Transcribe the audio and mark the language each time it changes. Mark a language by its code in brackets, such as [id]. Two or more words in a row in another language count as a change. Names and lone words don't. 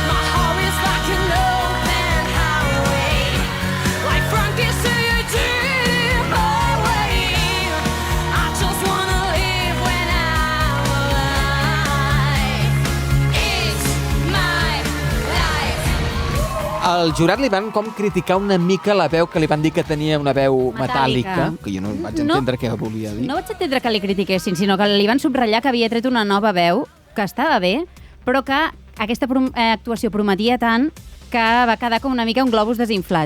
[en] My heart is like an open highway. Like Frankie said, dream away. I just wanna live when I'm alive. It's my life. [ca] Al jurat li van com criticar una mica la veu, que li van dir que tenia una veu metàl·lica, que jo no vaig entendre què volia dir. No vaig entendre que li critiquessin, sinó que li van subratllar que havia tret una nova veu, que estava bé, però que aquesta actuació prometia tant que va quedar com una mica un globus desinflat.